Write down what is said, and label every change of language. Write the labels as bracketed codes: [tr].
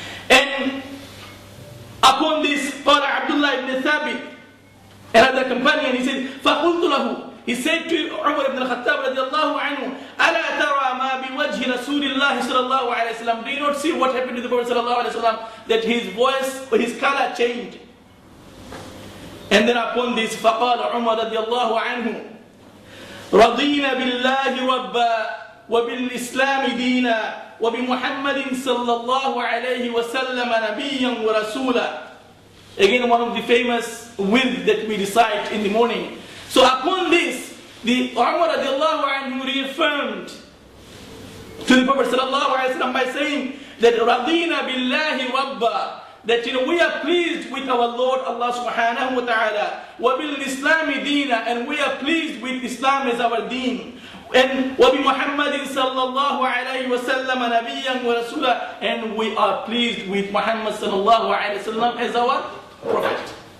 [en] And upon this, [ar] قال [en] Abdullah ibn Thabit, another companion, he said, [ar] فَقُلْتُ لَهُ, [en] he said to Umar ibn al-Khattab radiallahu anhu, [ar] أَلَا تَرَى مَا بِوَجْهِ رَسُولِ اللَّهِ صلى الله عليه وسلم, [en] do you not see what happened to the Prophet sallallahu alaihi wasallam, that his voice, his color changed? And then upon this, [ar] فَقَالَ عُمَرَ رَضِيَ اللَّهُ عَنْهُ رَضِينَ بِاللَّهِ رَبًّا وَبِالْإِسْلَامِ دِينًا وَبِمُحَمَّدٍ صَلَّى اللَّهُ عَلَيْهِ وَسَلَّمَ نَبِيًّا وَرَسُولًا. [en] Again, one of the famous words that we recite in the morning. So upon this, the Umar radiallahu anhu reaffirmed to the Prophet sallallahu alaihi wasallam by saying that [ar] رَضِينَ بِاللَّهِ رَبًّا, [en] that we are pleased with our Lord Allah subhanahu wa ta'ala, [ar] وَبِالْإِسْلَامِ دِينًا, [en] and we are pleased with Islam as our deen, and [ar] وَبِمُحَمَّدٍ صَلَّى اللَّهُ عَلَيْهِ وَسَلَّمَ نَبِيًّا وَرَسُولًا, [en] and we are pleased with Muhammad sallallahu alayhi wa sallam as our prophet.